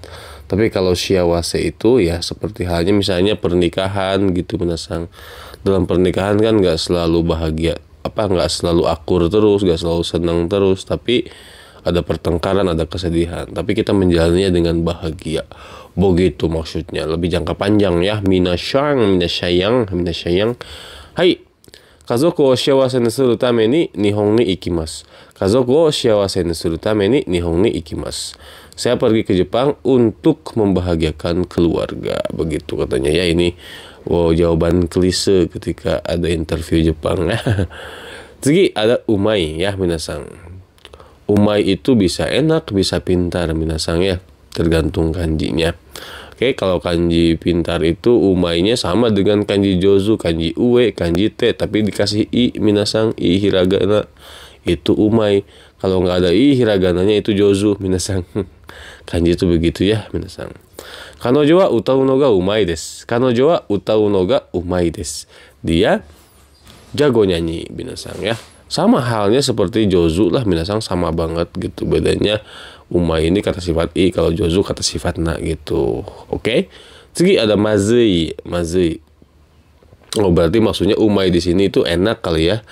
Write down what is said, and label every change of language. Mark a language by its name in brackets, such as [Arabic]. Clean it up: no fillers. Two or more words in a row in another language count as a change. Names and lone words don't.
[Indonesian] Tapi kalau shiawase itu ya seperti halnya misalnya pernikahan gitu minasang. Dalam pernikahan kan nggak selalu bahagia, nggak selalu akur terus, nggak selalu senang terus, tapi ada pertengkaran, ada kesedihan, tapi kita menjalannya dengan bahagia. Begitu maksudnya, lebih jangka panjang ya. [Japanese] 皆さん。はい. 家族を幸せにするために日本に行きます. 家族を幸せにするために日本に行きます. [Indonesian] Saya pergi ke Jepang untuk membahagiakan keluarga. Begitu katanya ya. Ini jawaban klise ketika ada interview Jepang. Tsugi ada umai ya minasang. Umai itu bisa enak, bisa pintar minasang ya. Tergantung kanjinya. Oke, kalau kanji pintar itu umainya sama dengan kanji jozu, kanji ue, kanji te, tapi dikasih i minasang, i hiragana itu umai. Kalau nggak ada i hiragananya itu jozu minasang. Kanji itu begitu ya minasang. [Japanese] 彼女は歌うのがうまいです。彼女は歌うのがうまいです. [Indonesian] Dia jago nyanyi minasang ya. Sama halnya seperti jozu lah minasang, sama banget gitu. Bedanya umai ini kata sifat i, kalau jozu kata sifat na gitu. Oke. Tsugi ada mazui. Oh, berarti maksudnya umai di sini itu enak kali ya.